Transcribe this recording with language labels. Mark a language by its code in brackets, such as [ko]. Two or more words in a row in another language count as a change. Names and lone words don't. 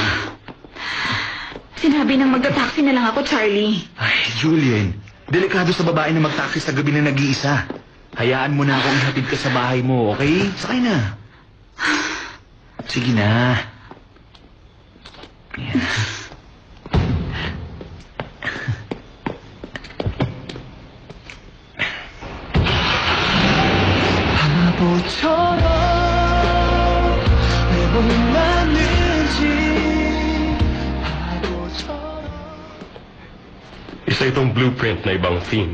[tl] Sinabi nang magta-taxi na lang ako, Charlie. Ay, Julian, delikado sa babae na mag-taxi sa gabi na nag-iisa. Hayaan mo na akong ihatid ka sa bahay mo, okay? Sakay na. Sige na. Yan. [ko] 바보처럼 내 맞는지 바보처럼 [tl] Isa itong blueprint na ibang theme.